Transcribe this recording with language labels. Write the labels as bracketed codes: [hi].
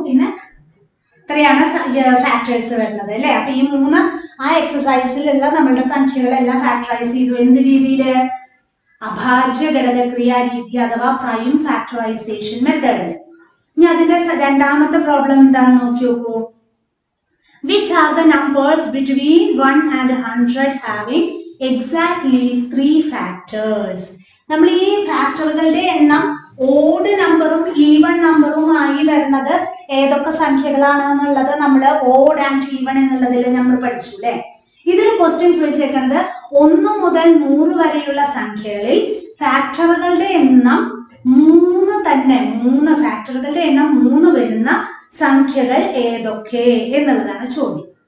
[ml] പിന്നെ ഇത്രയാണ് ഫാക്ടേഴ്സ് വരുന്നത് അല്ലെ? അപ്പൊ ഈ 3 ആ എക്സസൈസിലുള്ള നമ്മളുടെ സംഖ്യകളെല്ലാം ഫാക്ടറൈസ് ചെയ്തു. എന്ത് രീതിയില്? അഭാജ്യ ഘടകക്രിയ രീതി അഥവാ പ്രൈം ഫാക്ടറൈസേഷൻ മെത്തേഡിൽ. ഇനി അതിന്റെ രണ്ടാമത്തെ പ്രോബ്ലം എന്താണെന്ന് നോക്കി നോക്കൂ. [en] Which are the numbers between 1 and 100 having exactly 3 factors? [ml] നമ്മൾ ഈ ഫാക്ടറുകളുടെ എണ്ണം ഓഡ് നമ്പറും ഈവൺ നമ്പറുമായി വരുന്നത് ഏതൊക്കെ സംഖ്യകളാണ് എന്നുള്ളത് നമ്മൾ ഓഡ് ആൻഡ് ഈവൺ എന്നുള്ളതിൽ നമ്മൾ പഠിച്ചു അല്ലെ? ഇതിൽ ക്വസ്റ്റ്യൻ ചോദിച്ചേക്കുന്നത് 1 മുതൽ 100 വരെയുള്ള സംഖ്യകളിൽ ഫാക്ടറുകളുടെ എണ്ണം 3 തന്നെ, 3 ഫാക്ടറുകളുടെ എണ്ണം 3 വരുന്ന സംഖ്യകൾ ഏതൊക്കെ എന്നുള്ളതാണ് ചോദ്യം.